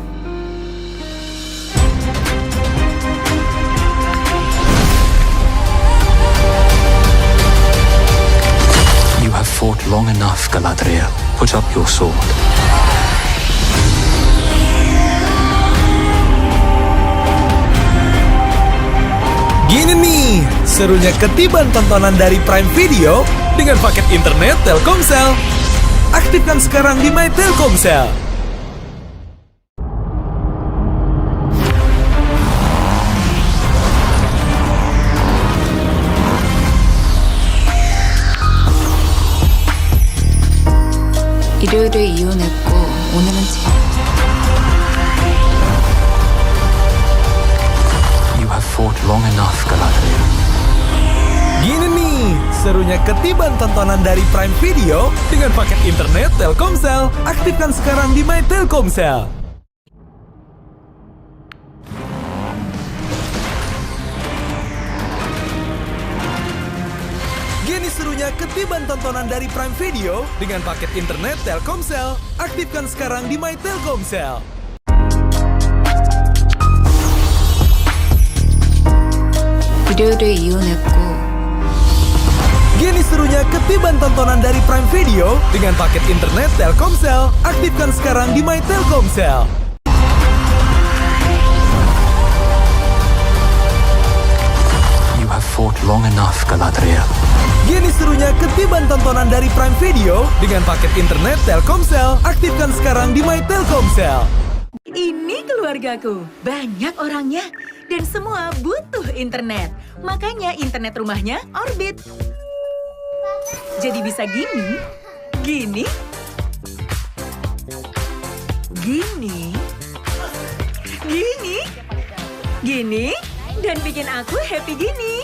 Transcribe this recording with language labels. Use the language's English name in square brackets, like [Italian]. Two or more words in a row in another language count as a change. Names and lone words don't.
[English] You have fought long enough, Galadriel. Put up your sword. [Indonesian] Gini nih, serunya ketiban tontonan dari Prime Video dengan paket internet Telkomsel. Aktifkan sekarang di My Telkomsel. [Korean] 일요일에 이혼했고 오늘은 [English] You have fought long enough, Galadriel. [Indonesian] Gini nih, serunya ketiban tontonan dari Prime Video dengan paket internet Telkomsel. Aktifkan sekarang di My Telkomsel. Gini serunya ketiban tontonan dari Prime Video dengan paket internet Telkomsel. Aktifkan sekarang di My Telkomsel. [Korean] 일요일에 이혼했고 [Indonesian] Gini serunya ketiban tontonan dari Prime Video dengan paket internet Telkomsel. Aktifkan sekarang di My Telkomsel. [English] You have fought long enough, Galadriel. [Indonesian] Gini serunya ketiban tontonan dari Prime Video dengan paket internet Telkomsel. Aktifkan sekarang di My Telkomsel. Ini keluargaku, banyak orangnya, dan semua butuh internet. Makanya internet rumahnya Orbit. Jadi bisa gini, gini, gini, Gini, dan bikin aku happy gini.